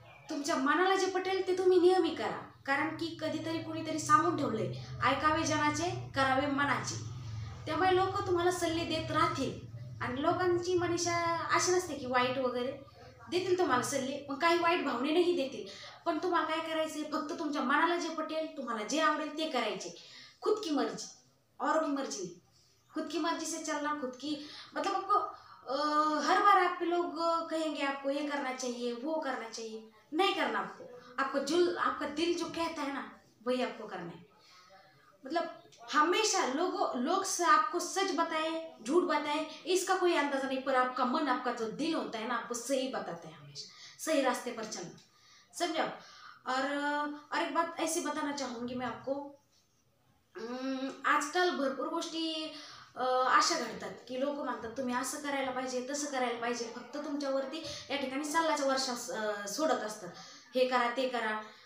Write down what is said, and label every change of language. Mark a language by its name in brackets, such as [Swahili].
[Marathi] तुमच्या मनाला जे पटेल ते तुम्ही नेहमी करा, कारण की कधीतरी कुणीतरी सांगून ठेवलंय, ऐकावे जनाचे, करावे मनाचे। त्यामुळे लोक तुम्हाला सल्ले देत राहतील आणि लोकांची मनीषा अशी नसते की वाईट वगैरे देतील तुम्हाला सल्ले, पण काही वाईट भावनेनेही देतील। पण तुम्हाला काय करायचे, फक्त तुमच्या मनाला जे पटेल, तुम्हाला जे आवडेल ते करायचे। [Hindi] खुद की मर्जी और की मर्जी, खुद की मर्जी से चलना, खुद की मतलब आपको हर बार आपके लोग कहेंगे आपको ये करना चाहिए, वो करना चाहिए, नहीं करना। आपका दिल जो कहता है ना, वही आपको करना है। मतलब हमेशा लोग से आपको सच बताए, झूठ बताए, इसका कोई अंदाजा नहीं, पर आपका मन, आपका जो दिल होता है ना, आपको सही बताता है, हमेशा सही रास्ते पर चलना, समझो। और एक बात ऐसी बताना चाहूंगी मैं आपको, [Marathi] आजकाल भरपूर गोष्टी अशा घडतात की लोक म्हणतात तुम्ही असं करायला पाहिजे, तसं करायला पाहिजे, फक्त तुमच्यावरती या ठिकाणी सल्ल्याच्या वर्षा सोडत असतात, हे करा ते करा।